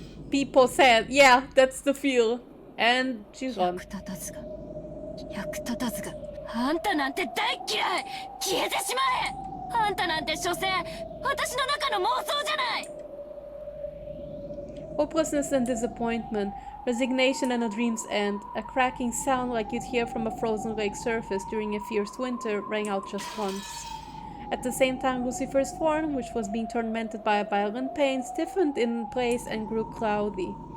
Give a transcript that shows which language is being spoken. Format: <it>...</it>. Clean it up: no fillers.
<en>People said, yeah, that's the feel. And she's gone.</en> <ja>役立たずが、役立たずが。あんたなんて大嫌い。消えてしまえ。あんたなんて所詮私の中の妄想じゃない。</ja> <en>Hopelessness and disappointment, resignation and a dream's end, a cracking sound like you'd hear from a frozen lake surface during a fierce winter rang out just once. At the same time, Lucifer's form, which was being tormented by a violent pain, stiffened in place and grew cloudy.</en>